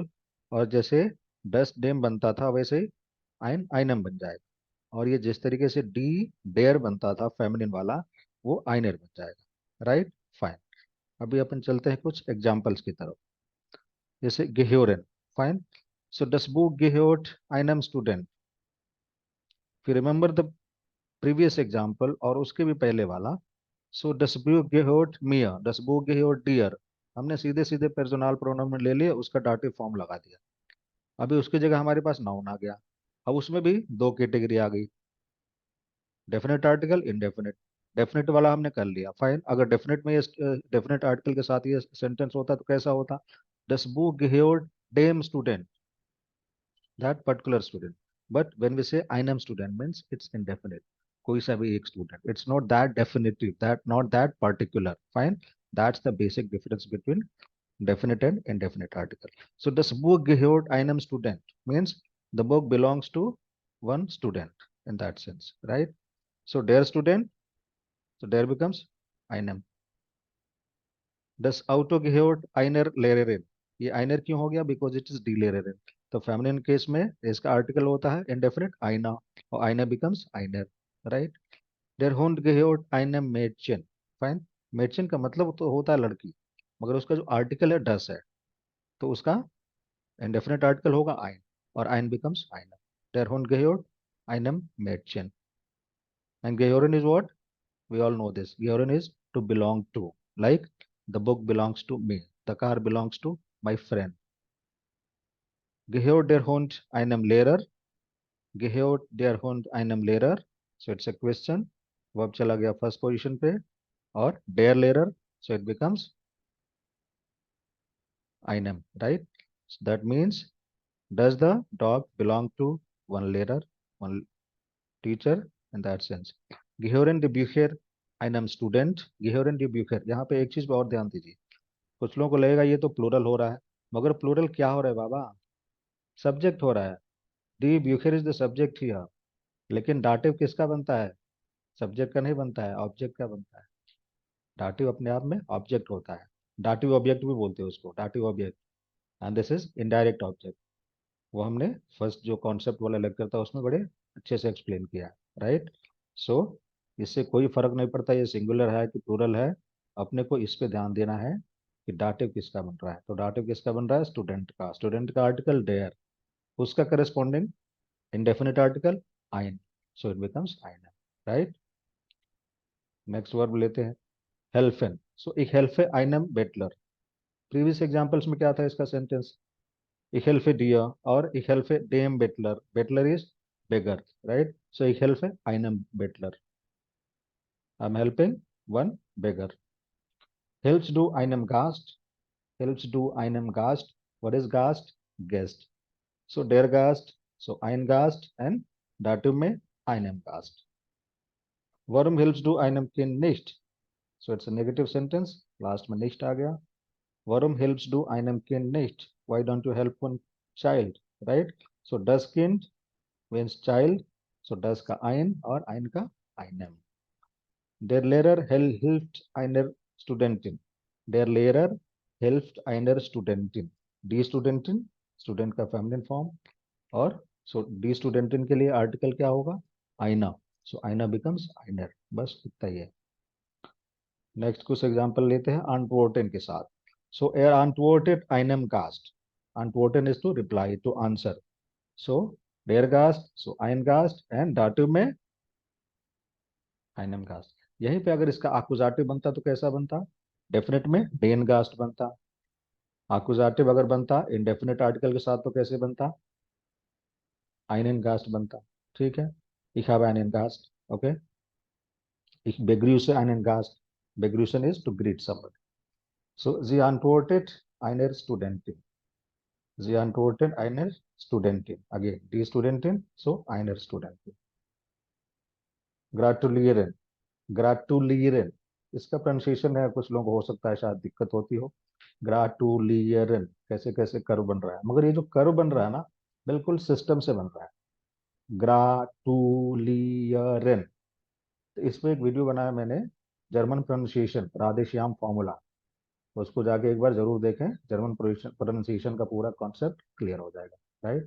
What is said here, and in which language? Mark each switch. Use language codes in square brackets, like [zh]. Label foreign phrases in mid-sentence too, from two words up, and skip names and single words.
[hi] और जैसे [de] das dem [hi] बनता था, वैसे ही [de] ein einem [hi] बन जाएगा। और ये जिस तरीके से [de] die der [hi] बनता था फेमिनिन वाला, वो आइनर बन जाएगा, राइट? फाइन। अभी अपन चलते हैं कुछ एग्जाम्पल्स की तरफ। जैसे गेह्योरन। फाइन। [de] सो das Buch gehört einem Student। [hi] फिर [en] remember the previous example [hi] और उसके भी पहले वाला। [de] सो das Buch gehört mir, das Buch gehört dir। [hi] हमने सीधे सीधे [en] personal pronoun [hi] ले लिया, उसका [en] dative form [hi] लगा दिया। अभी उसकी जगह हमारे पास नाउन आ गया। अब उसमें भी दो कैटेगरी आ गई, [en] definite article, indefinite. [hi] डेफिनेट वाला हमने कर लिया, फाइन। अगर डेफिनेट में ये [en] definite article [hi] के साथ ये सेंटेंस होता तो कैसा होता? [de] das Buch gehört dem Student, [en] that particular student. but when we say I am student means it's indefinite, [hi] कोई सा भी एक स्टूडेंट। [en] it's not that definitive, that not that particular. fine. that's the basic difference between definite and indefinite article. So [de] das Buch gehört einem Student [en] means the book belongs to one student in that sense, right? [de] So der Student, so der becomes einem. Das Auto gehört einer Lehrerin। [hi] ये einer क्यों हो गया? [en] Because it is [de] die Lehrerin। [hi] तो [en] feminine case [hi] में इसका आर्टिकल होता है indefinite einer, और einer becomes einer, right? [de] Der Hund gehört einem Mädchen। [hi] Fine। Mädchen का मतलब तो होता है लड़की, मगर उसका जो आर्टिकल है das है, तो उसका [en] indefinite article [hi] होगा ein, और ein becomes einer। [de] Der Hund gehört einem Mädchen। [en] And gehören is what? We all know this. Gehören is to belong to. Like the book belongs to me. The car belongs to my friend. [de] Gehört der Hund einem Lehrer? Gehört der Hund einem Lehrer? [en] So it's a question. Verb [hi] चला गया [en] first position पे, और [de] der Lehrer, [en] so it becomes einem, right? So that means, does the dog belong to one Lehrer, one teacher in that sense? [de] Gehören die Bücher einem Student? Gehören die Bücher, [hi] यहाँ पे एक चीज पे और ध्यान दीजिए। कुछ लोगों को लगेगा ये तो प्लूरल हो रहा है, मगर प्लूरल क्या हो रहा है बाबा? सब्जेक्ट हो रहा है। [de] die Bücher [en] is the subject here, [hi] लेकिन डाटिव किसका बनता है? सब्जेक्ट का नहीं बनता है, ऑब्जेक्ट का बनता है। डाटिव अपने आप में ऑब्जेक्ट होता है, [en] dative object [hi] भी बोलते हैं उसको, [en] dative object. and this is indirect object. [hi] वो हमने फर्स्ट जो कॉन्सेप्ट वाला लेक्चर था उसमें बड़े अच्छे से एक्सप्लेन किया, राइट। सो इससे कोई फर्क नहीं पड़ता ये सिंगुलर है कि प्लूरल है, अपने को इस पे ध्यान देना है कि डाटिव किसका बन रहा है। तो डाटिव किसका बन रहा है? स्टूडेंट का। स्टूडेंट का आर्टिकल डेयर, उसका करेस्पॉन्डिंग [en] indefinite article [hi] ein, [en] so it becomes [hi] einem, right? [en] next verb [hi] लेते हैं, [de] helfen। so ich helfe einem Bettler। [en] previous examples [hi] में क्या था इसका सेंटेंस? [de] ich helfe dir और ich helfe dem Bettler। [en] Bettler is beggar, right? so [de] ich helfe einem Bettler, [en] I'm helping one beggar। [de] helps du einem Gast, helps du einem Gast, [en] what is Gast? Guest। so [de] der Gast, [en] so [de] ein Gast [en] and dative में [de] einem Gast। Warum hilfst du einem Kind nicht? [en] So it's a negative sentence. [hi] Last में nicht आ गया। [de] Warum hilfst du einem Kind nicht? [en] Why don't you help one child? Right? So [de] das Kind [en] means child. [hi] So das का ein और ein का einem। [de] Der Lehrer hilft einer Studentin। Der Lehrer hilft einer Studentin। Die Studentin, [hi] student का [en] feminine form। [hi] और so [de] die Studentin [hi] के लिए article क्या होगा? [de] einer। [hi] So einer becomes einer। बस इतना ही है। नेक्स्ट कुछ एग्जांपल लेते हैं antworten के साथ। [de] सो er antwortet einem Gast। [en] antworten is to reply, to answer। so [de] der Gast, [en] so [de] ein Gast [en] and dative में [de] einem Gast। [hi] यहीं पे अगर इसका accusative बनता तो कैसा बनता? डेफिनेट में [de] den Gast [hi] बनता। accusative अगर बनता [en] indefinite article [hi] के साथ तो कैसे बनता? [de] einen Gast [hi] बनता। ठीक है, [de] ich habe einen Gast, okay। ich begrüße einen Gast। [en] begrüßen is to greet somebody। [de] so sie antwortet einer Studentin। Sie antworten einer Studentin। [en] Again, [de] die Studentin, [en] so [de] einer Studentin। Gratulieren। Gratulieren, [hi] इसका प्रोनाउंसिएशन है, कुछ लोगों को हो सकता है शायद दिक्कत होती हो। Gratulieren कैसे कैसे कर्व बन रहा है, मगर ये जो कर्व बन रहा है ना, बिल्कुल सिस्टम से बन रहा है। [de] Gratulieren। [hi] तो इस पे एक वीडियो बनाया मैंने, [en] German pronunciation [hi] राधेश्याम फॉर्मूला, उसको जाके एक बार जरूर देखें, [en] German pronunciation [hi] का पूरा [en] concept clear [hi] हो जाएगा, राइट।